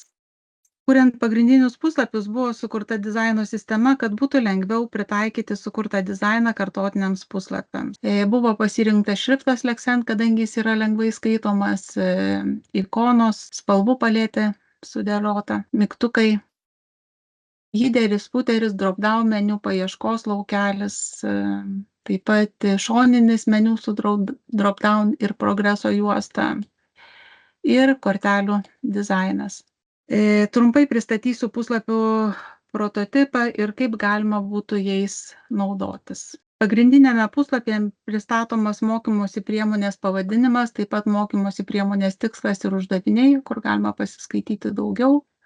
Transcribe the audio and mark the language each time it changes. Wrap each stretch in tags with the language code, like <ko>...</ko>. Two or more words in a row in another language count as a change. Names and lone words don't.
<lt>Kuriant pagrindinius puslapius buvo sukurta dizaino sistema, kad būtų lengviau pritaikyti sukurtą dizainą kartotiniams puslapiams. Buvo pasirinktas šriftas Lexent, kadangi jis yra lengvai skaitomas, ikonos, spalvų paletė sudėliota, mygtukai, hideris, footeris, drop-down meniu, paieškos laukelis, taip pat šoninis meniu su drop-down ir progreso juosta ir kortelių dizainas. Trumpai pristatysiu puslapių prototipą ir kaip galima būtų jais naudotis. Pagrindinėme puslapyje pristatomas mokymosi priemonės pavadinimas, taip pat mokymosi priemonės tikslas ir uždaviniai, kur galima pasiskaityti daugiau.</lt>